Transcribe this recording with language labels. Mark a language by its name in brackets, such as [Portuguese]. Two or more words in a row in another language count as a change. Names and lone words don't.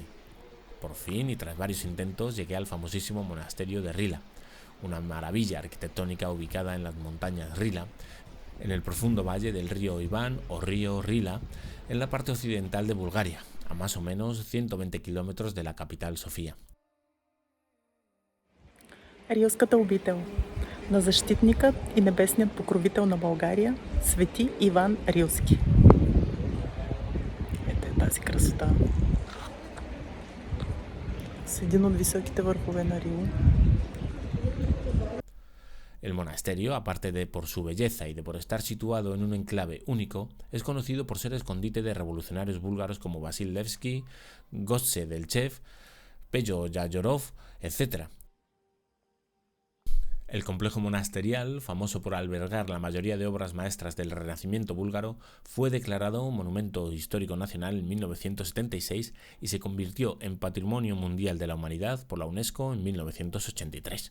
[Spanish] Por fin y tras varios intentos llegué al famosísimo monasterio de Rila, una maravilla arquitectónica ubicada en las montañas Rila, en el profundo valle del río Ivan o río Rila, en la parte occidental de Bulgaria, a más o menos 120 kilómetros de la capital Sofía. [Bulgarian] Рилската обител на защитникът и небесният покровител на България, свети Иван Рилски. Ето е тази красота. С един от високите върхове на Рила. [Spanish] El monasterio, aparte de por su belleza y de por estar situado en un enclave único, es conocido por ser escondite de revolucionarios búlgaros como Vasil Levski, Gotze Delchev, Pello Yayorov, etc. El complejo monasterial, famoso por albergar la mayoría de obras maestras del Renacimiento búlgaro, fue declarado Monumento Histórico Nacional en 1976 y se convirtió en Patrimonio Mundial de la Humanidad por la UNESCO en 1983.